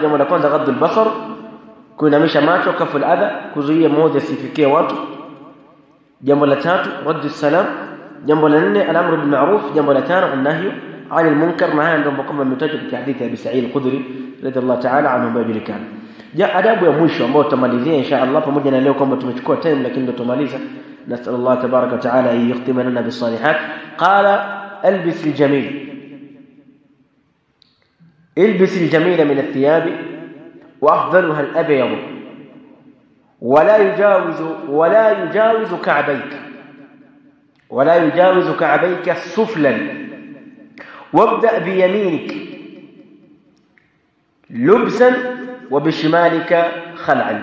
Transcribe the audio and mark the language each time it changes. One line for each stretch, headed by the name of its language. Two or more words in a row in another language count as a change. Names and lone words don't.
Swahili: Jambo la kwanza
Arabic: غض البصر,
Swahili: kuinamisha macho,
Arabic: كف الأذى,
Swahili: kuzuia maovu yasifikie watu. jambo la 3
Arabic: رد السلام,
Swahili: jambo la 4
Arabic: الأمر بالمعروف,
Swahili: jambo la 5
Arabic: النهي عن المنكر.
Swahili: Na haya ndio kama imetajwa katika hadithi ya Abi Sa'id al-Khudri
Arabic: رضي الله تعالى عنه
Swahili: bajulikana. Adabu ya mwisho ambayo tutamalizia
Arabic: إن شاء الله,
Swahili: pamoja na leo kwamba tumechukua time lakini ndio tumaliza.
Arabic: نسأل الله تبارك وتعالى أن يختم لنا بالصالحات. قال البس الجميل، البس الجميل من الثياب وأفضلها الأبيض ولا يجاوز كعبيك، ولا يجاوز كعبيك سفلا، وابدأ بيمينك لبسا وبشمالك خلعا.